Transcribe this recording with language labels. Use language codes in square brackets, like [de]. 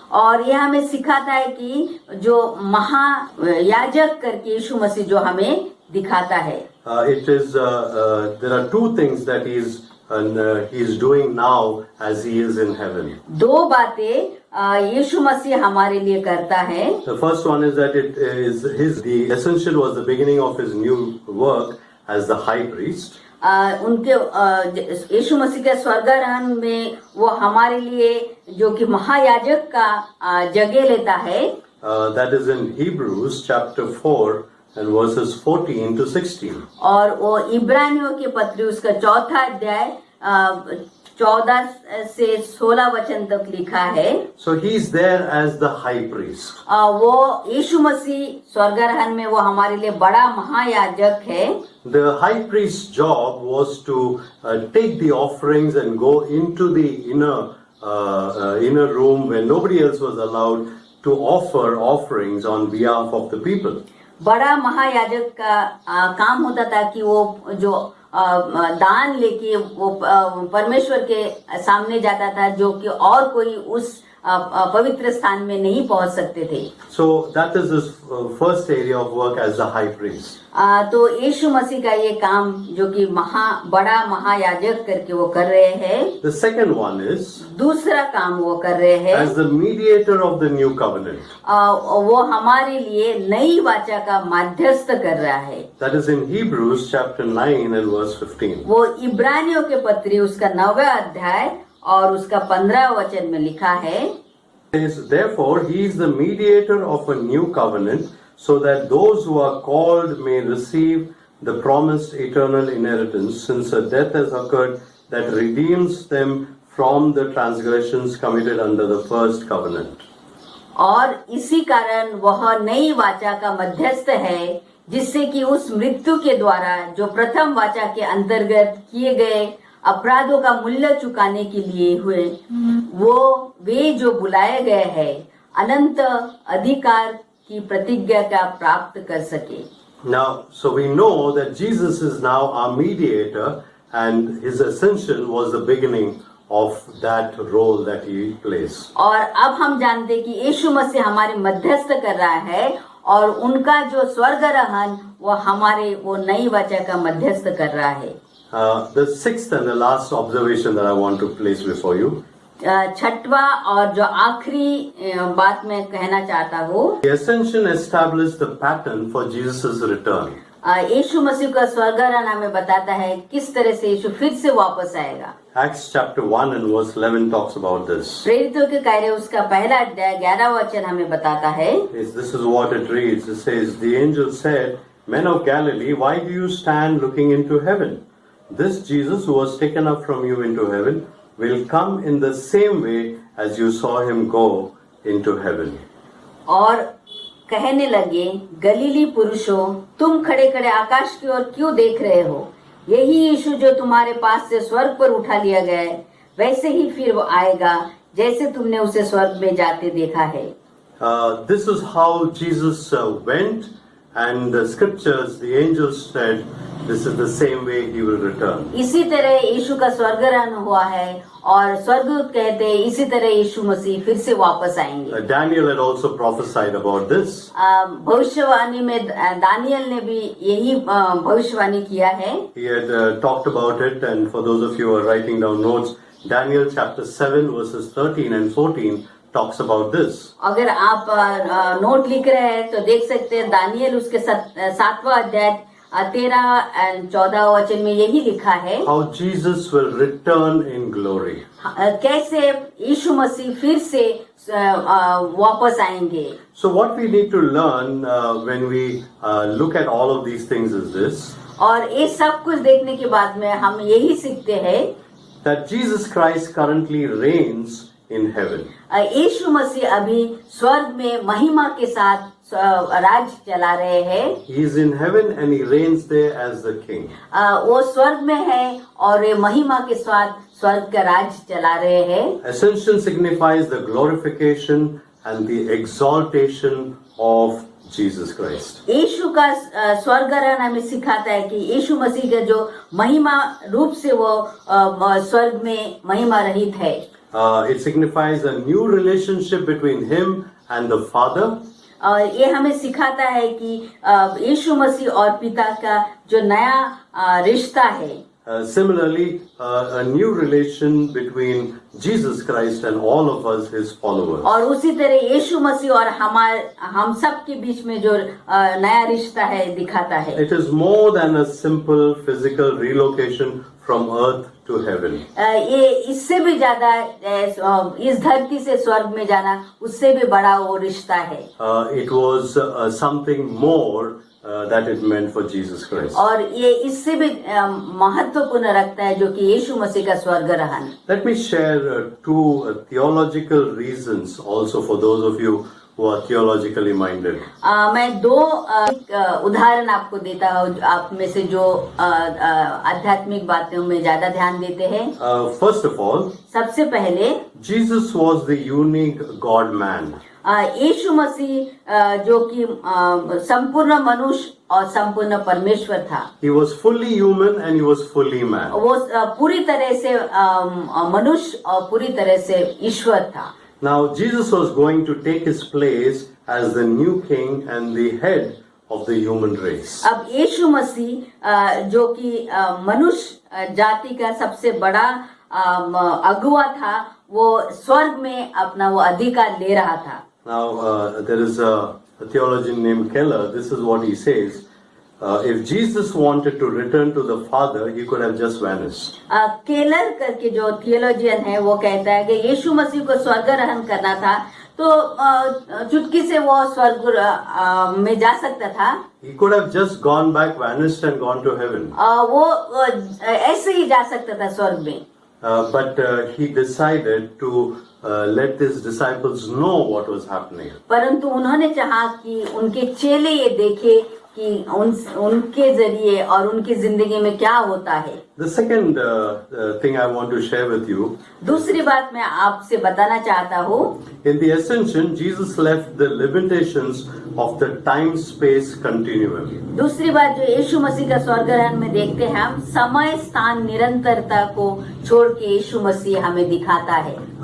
[hi] और यह हमें सिखाता है कि जो महायाजक करके यीशु मसीह जो हमें दिखाता है। [en] There are two things that he's doing now as he is in heaven. [hi] दो बातें यीशु मसीह हमारे लिए करता है। [en] The first one is that the ascension was the beginning of his new work as the high priest. [hi] उनके यीशु मसीह के स्वर्गारोहण में वो हमारे लिए जो कि महायाजक का जगह लेता है। [en] That is in Hebrews chapter 4 and verses 14 to 16. [hi] और वो इब्रानियों की पत्री उसका चौथा अध्याय 14 से 16 वचन तक लिखा है। [en] So he is there as the high priest. [hi] वो यीशु मसीह स्वर्गारोहण में वो हमारे लिए बड़ा महायाजक है। [en] The high priest's job was to take the offerings and go into the inner room where nobody else was allowed to offer offerings on behalf of the people. [hi] बड़ा महायाजक का काम होता था कि वो जो दान लेके वो परमेश्वर के सामने जाता था, जो कि और कोई उस पवित्र स्थान में नहीं पहुंच सकते थे। [en] So that is his first area of work as the high priest. [hi] तो यीशु मसीह का ये काम जो कि बड़ा महायाजक करके वो कर रहे हैं। [en] The second one is [hi] दूसरा काम वो कर रहे हैं [en] as the mediator of the new covenant. [hi] वो हमारे लिए नई वाचा का मध्यस्थ कर रहा है। [en] That is in Hebrews chapter 9 and verse 15. [hi] वो इब्रानियों के पत्री उसका 9वां अध्याय और उसका 15 वचन में लिखा है, [en] Therefore he is the mediator of a new covenant, so that those who are called may receive the promised eternal inheritance, since a death has occurred that redeems them from the transgressions committed under the first covenant. [hi] और इसी कारण वह नई वाचा का मध्यस्थ है, जिससे कि उस मृत्यु के द्वारा जो प्रथम वाचा के अंतर्गत किए गए अपराधों का मूल्य चुकाने के लिए हुए, वे जो बुलाए गए हैं अनंत अधिकार की प्रतिज्ञा का प्राप्त कर सके। [en] Now, so we know that Jesus is now our mediator, and his ascension was the beginning of that role that he plays. [hi] और अब हम जानते कि यीशु मसीह हमारे मध्यस्थ कर रहा है, और उनका जो स्वर्गारोहण वो हमारे वो नई वाचा का मध्यस्थ कर रहा है। [en] The sixth and the last observation that I want to place before you. [hi] छठवा और जो आखिरी बात मैं कहना चाहता हूँ, [en] The ascension established the pattern for Jesus' return. [hi] यीशु मसीह का स्वर्गारोहण हमें बताता है किस तरह से यीशु फिर से वापस आएगा। [en] Acts chapter 1 and verse 11 talks about this. [hi] प्रेरितों के कार्य उसका पहला अध्याय 11 वचन हमें बताता है। [en] This is what it reads. It says, The angel said, Men of Galilee, why do you stand looking into heaven? This Jesus who was taken up from you into heaven will come in the same way as you saw him go into heaven. [hi] और कहने लगे, गलीली पुरुषों, तुम खड़े खड़े आकाश की ओर क्यों देख रहे हो? यही यीशु जो तुम्हारे पास से स्वर्ग पर उठा लिया गया है, वैसे ही फिर वो आएगा जैसे तुमने उसे स्वर्ग में जाते देखा है। [en] This is how Jesus went And the scriptures, the angels said, this is the same way he will return. [hi] इसी तरह यीशु का स्वर्गारोहण हुआ है और स्वर्गदूत कहते हैं इसी तरह यीशु मसीह फिर से वापस आएंगे। [en] Daniel had also prophesied about this. [hi] भविष्यवाणी में दानियल ने भी यही भविष्यवाणी किया है। [en] He had talked about it, and for those of you who are writing down notes, Daniel chapter 7 verses 13 and 14 talks about this. [hi] अगर आप नोट लिख रहे हैं तो देख सकते हैं दानियल उसके 7वां अध्याय 13-14 वचन में यही लिखा है [en] How Jesus will return in glory. [hi] कैसे यीशु मसीह फिर से वापस आएंगे। [en] So what we need to learn when we look at all of these things is this, [hi] और ये सब कुछ देखने के बाद में हम यही सीखते हैं [en] that Jesus Christ currently reigns in heaven. [hi] यीशु मसीह अभी स्वर्ग में महिमा के साथ राज चला रहे हैं। [en] He is in heaven and he reigns there as the king. [hi] वो स्वर्ग में है और ये महिमा के साथ स्वर्ग का राज चला रहे हैं। [en] Ascension signifies the glorification and the exaltation of Jesus Christ. [hi] यीशु का स्वर्गारोहण हमें सिखाता है कि यीशु मसीह का जो महिमा रूप से वो स्वर्ग में महिमा रहित है। [en] It signifies a new relationship between him and the Father. [hi] और ये हमें सिखाता है कि यीशु मसीह और पिता का जो नया रिश्ता है। [en] Similarly, a new relation between Jesus Christ and all of us, his followers. [hi] और उसी तरह यीशु मसीह और हम सब के बीच में जो नया रिश्ता है दिखाता है। [en] It is more than a simple physical relocation from earth to heaven. [hi] ये इससे भी ज्यादा इस धरती से स्वर्ग में जाना उससे भी बड़ा वो रिश्ता है। [en] It was something more that it meant for Jesus Christ. [hi] और ये इससे भी महत्वपूर्ण रखता है जो कि यीशु मसीह का स्वर्गारोहण। [en] Let me share two theological reasons also for those of you who are theologically minded. [hi] मैं दो उदाहरण आपको देता हूँ आप में से जो आध्यात्मिक बातों में ज्यादा ध्यान देते हैं। [en] First of all, [hi] सबसे पहले [en] Jesus was the unique God man. [hi] यीशु मसीह जो कि संपूर्ण मनुष्य और संपूर्ण परमेश्वर था। [en] He was fully human and he was fully man. [hi] वो पूरी तरह से मनुष्य और पूरी तरह से ईश्वर था। [en] Now Jesus was going to take his place as the new king and the head of the human race. [hi] अब यीशु मसीह जो कि मनुष्य जाति का सबसे बड़ा अगुवा था वो स्वर्ग में अपना वो अधिकार ले रहा था। [en] Now there is a theologian named Keller. This is what he says. If Jesus wanted to return to the Father, he could have just vanished. [hi] Keller करके जो थियोलॉजियन है वो कहता है कि यीशु मसीह को स्वर्गारोहण करना था तो चुटकी से वो स्वर्ग में जा सकता था। [en] He could have just gone back, vanished and gone to heaven. [hi] वो ऐसे ही जा सकता था स्वर्ग में। [en] But he decided to let his disciples know what was happening. [hi] परंतु उन्होंने चाहा कि उनके चेले ये देखे कि उनके जरिए और उनकी जिंदगी में क्या होता है। [en] The second thing I want to share with you. [hi] दूसरी बात मैं आपसे बताना चाहता हूँ। [en] In the ascension, Jesus left the limitations of the time-space continuum. [hi] दूसरी बात जो यीशु मसीह का स्वर्गारोहण में देखते हैं हम समय स्थान निरंतरता को छोड़ के यीशु मसीह हमें दिखाता है।